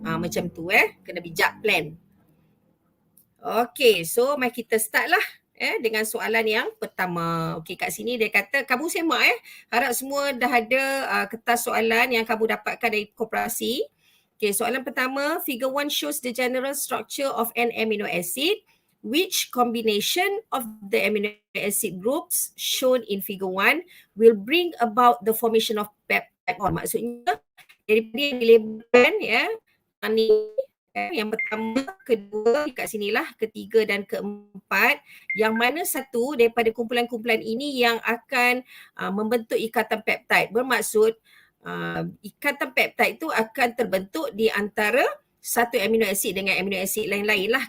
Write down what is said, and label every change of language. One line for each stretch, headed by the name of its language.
Malay: Macam tu kena bijak plan. Okay, so mari kita start lah dengan soalan yang pertama. Okay, kat sini dia kata kamu semak harap semua dah ada kertas soalan yang kamu dapatkan dari koperasi.
English: Okay,
Malay: soalan pertama,
English: figure 1 shows the general structure of an amino acid. Which combination of the amino acid groups shown in figure 1 will bring about the formation of peptide bond?
Malay: Maksudnya, daripada yang dilabelkan ni, yang pertama, kedua, kat sinilah, ketiga dan keempat, yang mana satu daripada kumpulan-kumpulan ini yang akan membentuk ikatan peptide. Bermaksud, ikatan peptide itu akan terbentuk di antara satu amino acid dengan amino acid lain-lain lah.